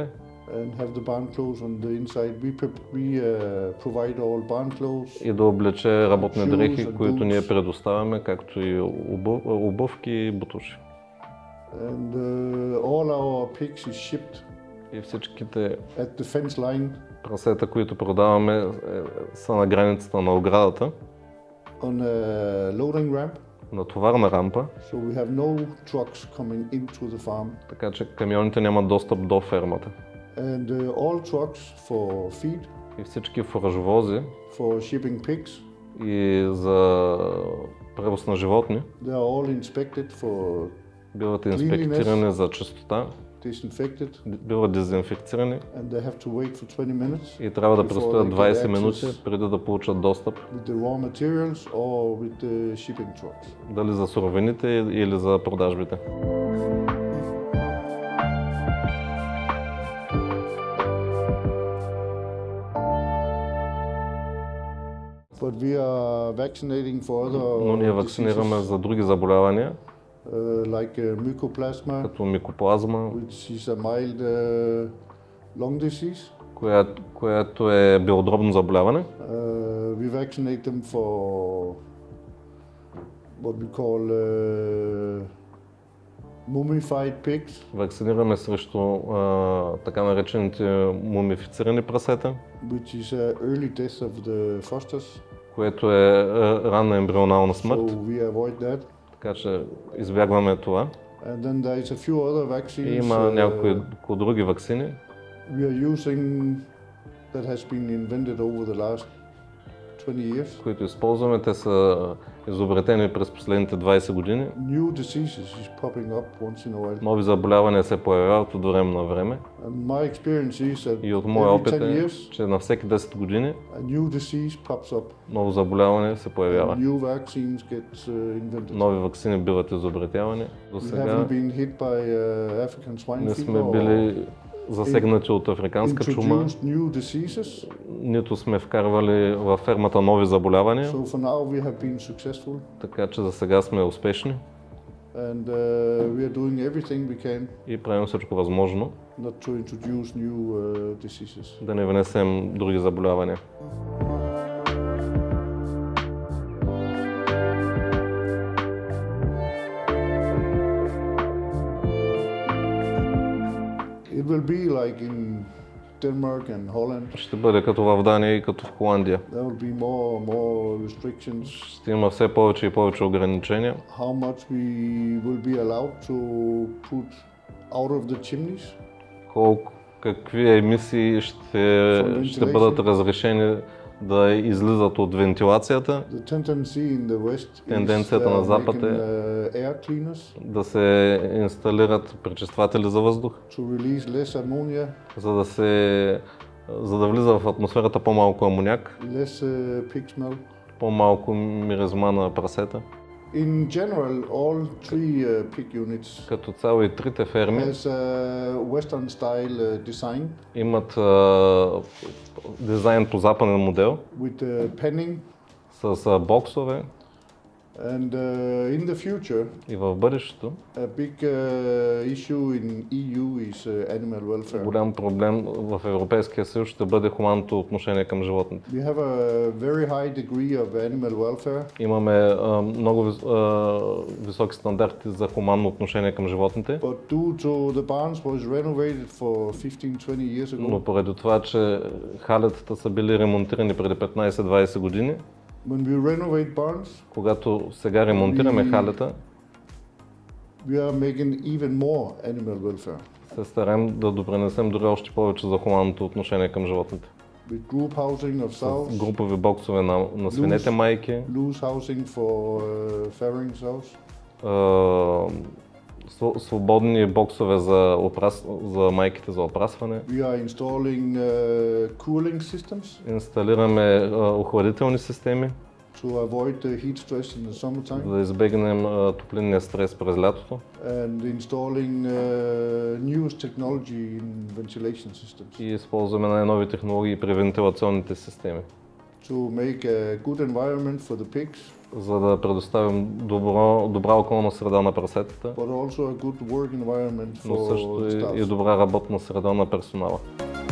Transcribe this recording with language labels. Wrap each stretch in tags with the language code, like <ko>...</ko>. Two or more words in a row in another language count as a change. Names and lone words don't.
<en>And have the barn clothes on the inside. We provide all barn clothes.</en> <bg>И да облече работни дрехи, които ние предоставяме, както и обувки и бутуши.</bg> <en>And all our pigs is shipped.</en> <bg>И всичките</bg> <en>at the fence line.</en> <bg>Прасета, които продаваме, са на границата на оградата.</bg> <en>On a loading ramp.</en> <bg>На товарна рампа.</bg> <en>So we have no trucks coming into the farm.</en> <bg>Така че камионите нямат достъп до фермата.</bg> <en>And all trucks for feed.</en> <bg>И всички фуражовози.</bg> <en>For shipping pigs.</en> <bg>И за превоз на животни.</bg> <en>They are all inspected for</en> <bg>биват инспектирани за чистота.</bg> <en>Disinfected.</en> <bg>Биват дезинфекцирани.</bg> <en>And they have to wait for 20 minutes.</en> <bg>И трябва да престоят 20 минути преди да получат достъп.</bg> <en>With the raw materials or with the shipping trucks.</en> <bg>Дали за суровините или за продажбите.</bg> <en>But we are vaccinating for other.</en> <bg>Но ние вакцинираме за други заболявания.</bg> <en>Like mycoplasma.</en> <bg>Като микоплазма.</bg> <en>Which is a mild lung disease.</en> <bg>Което е белодробно заболяване.</bg> <en>We vaccinate them for what we call mummified pigs.</en> <bg>Вакцинираме срещу така наречените мумифицирани прасета.</bg> <en>Which is early death of the fosters.</en> <bg>Което е ранна ембрионална смърт.</bg> <en>So we avoid that.</en> <bg>Така че избягваме това.</bg> <en>And then there is a few other vaccines.</en> <bg>И има няколко други ваксини.</bg> <en>We are using that has been invented over the last 20 years.</en> <bg>Които използваме, те са изобретени през последните 20 години.</bg> <en>New diseases is popping up once in a while.</en> <bg>Нови заболявания се появяват от време на време.</bg> <en>And my experience is that</en> <bg>и от моя опит</bg> <en>every 10</en> <bg>е,</bg> <en>years,</en> <bg>че на всеки 10 години</bg> <en>a new disease pops up.</en> <bg>ново заболяване се появява.</bg> <en>And new vaccines get invented.</en> <bg>Нови ваксини биват изобретявани. До сега не сме били засегнати от африканска чума. Нито сме вкарвали във фермата нови заболявания. Така че за сега сме успешни. И правим всичко възможно да не внесем други заболявания.</bg> <en>It will be like in Denmark and Holland.</en> <bg>Ще бъде като в Дания и като в Холандия.</bg> <en>There will be more restrictions.</en> <bg>Ще има все повече и повече ограничения.</bg> <en>How much we will be allowed to put out of the chimneys?</en> <bg>Какви емисии ще бъдат разрешени да излизат от вентилацията. Тенденцията на Запад е да се инсталират пречистватели за въздух, за да влиза в атмосферата по-малко амоняк, по-малко миризма на прасета.</bg> <en>In general, all three pig units</en> <bg>като цяло и трите ферми</bg> <en>has Western style design.</en> <bg>Имат дизайн по западен модел</bg> <en>with penning.</en> <bg>С боксове.</bg> <en>And in the future,</en> <bg>и в бъдещето,</bg> <en>a big issue in EU is animal welfare.</en> <bg>Голям проблем в Европейския съюз ще бъде хуманното отношение към животните.</bg> <en>We have a very high degree of animal welfare.</en> <bg>Имаме много високи стандарти за хуманно отношение към животните.</bg> <en>But due to the barns was renovated for 15-20 years ago.</en> <bg>Но поради това, че халетата са били ремонтирани преди 15-20 години,</bg> <en>when we renovate barns,</en> <bg>когато сега ремонтираме халета,</bg> <en>we are making even more animal welfare.</en> <bg>Се стараем да допринесем дори още повече за хуманното отношение към животните.</bg> <en>With group housing of sows,</en> <bg>с групови боксове на свинете майки,</bg> <en>loose housing for farrowing sows,</en> <bg>свободни боксове за майките за опрасване.</bg> <en>We are installing cooling systems.</en> <bg>Инсталираме охладителни системи.</bg> <en>To avoid the heat stress in the summertime.</en> <bg>За да избегнем топлинния стрес през лятото.</bg> <en>And installing newest technology in ventilation systems.</en> <bg>И използваме най-нови технологии при вентилационните системи.</bg> <en>To make a good environment for the pigs.</en> <bg>За да предоставим добра околна среда на прасетата,</bg> <en>But also a good work environment</en> <bg>но</bg> <en>for</en> <bg>също</bg> <en>the staff.</en> <bg>и добра работна среда на персонала.</bg>